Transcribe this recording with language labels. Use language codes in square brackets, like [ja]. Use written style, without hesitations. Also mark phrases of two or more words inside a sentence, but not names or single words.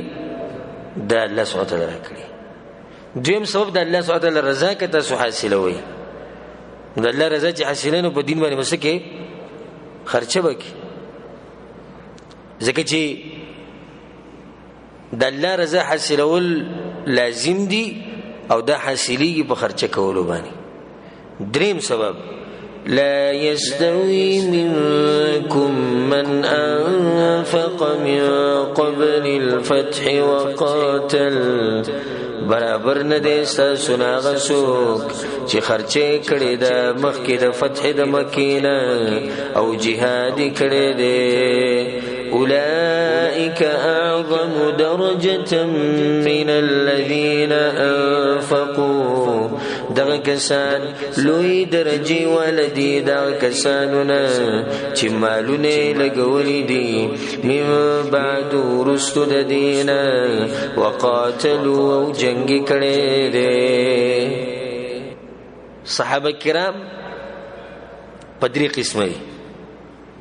[ps] د الله [ar] سبحانه وتعالی [ps] راکړي. دویم سبب د الله [ar] سبحانه وتعالی [ps] رضا که تاسو حاصلوئ، د الله رضا چې حاصلوئ نو په دین باندې به څه کوئ؟ خرچه به کوئ. ځکه چې د الله رضا حاصلول لازم دي او دا حاصلیږي په خرچه کولو باندې. دریم سبب [ar] لا يستوي منكم من أنفق من قبل الفتح وقاتل، [ps] برابر نه دی ستاسو نه هغه څوک چې خرچه کړې ده مخکې د فتح د مکې نه او جهاد کړی دی. [ar] أولئك أعظم درجة من الذين أنفقوا، [ps] دغه کسان لوی درجه ولدي دغه کسانونه چې مالونه لګولې دي [ar] من بعد [ps] ورستو د دینه وقاتلوا او جنگ کړي دي. صحابه کرام په درې قسمه دي.